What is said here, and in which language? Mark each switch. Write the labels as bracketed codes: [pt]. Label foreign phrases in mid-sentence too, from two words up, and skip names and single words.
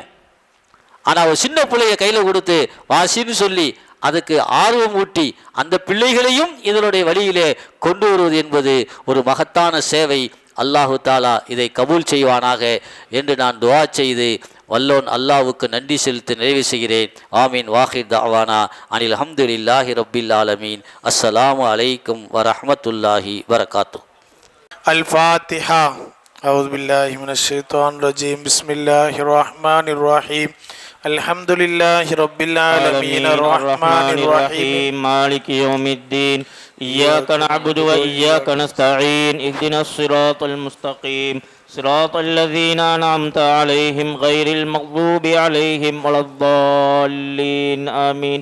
[ta] ஆனால் ஒரு சின்ன பிள்ளைய கையில் கொடுத்து வாசின்னு சொல்லி அதுக்கு ஆர்வம் ஊட்டி அந்த பிள்ளைகளையும் இதனுடைய வழியிலே கொண்டு வருவது என்பது ஒரு மகத்தான சேவை. அல்லாஹு தாலா இதை கபூல் செய்வானாக என்று நான் துஆ செய்து வல்லோன் அல்லாஹ்வுக்கு நன்றி செலுத்தி நிறைவு செய்கிறேன். ஆமீன். [ar] وآخر دعوانا أن الحمد لله رب العالمين. السلام عليكم ورحمة الله وبركاته. الفاتحة. أعوذ بالله من الشيطان الرجيم. بسم الله الرحمن الرحيم. الحمد لله رب العالمين الرحمن الرحيم مالك يوم الدين إياك نعبد وإياك نستعين اهدنا الصراط المستقيم صراط الذين أنعمت عليهم غير المغضوب عليهم ولا الضالين آمين.